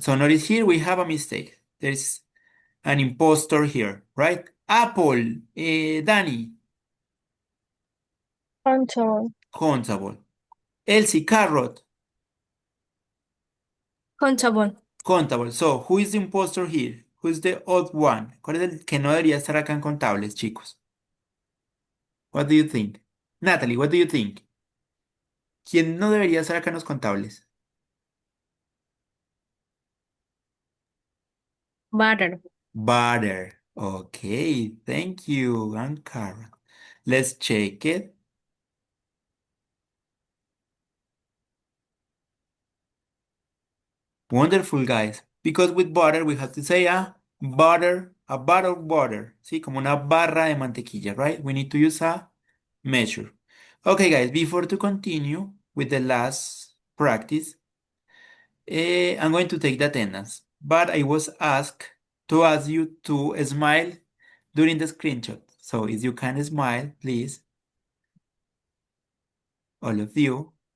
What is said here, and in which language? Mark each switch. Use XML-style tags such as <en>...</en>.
<en>So notice here we have a mistake. There's an impostor here, right? Apple. Danny. Countable. Countable. Elsie, carrot. Countable. Countable. So, who is the impostor here? Who is the odd one?</en> <es>¿Cuál es el que no debería estar acá en contables, chicos?</es> <en>What do you think? Natalie, what do you think?</en> <es>¿Quién no debería estar acá en los contables?</es> <en>Butter. Butter. Okay, thank you. And carrot. Let's check it. Wonderful, guys. Because with butter, we have to say a butter, a bar of butter.</en> <es>Sí, como una barra de mantequilla,</es> <en>right? We need to use a measure. Okay, guys, before to continue with the last practice, I'm going to take the attendance, but I was asked to ask you to smile during the screenshot. So if you can smile, please, all of you.</en>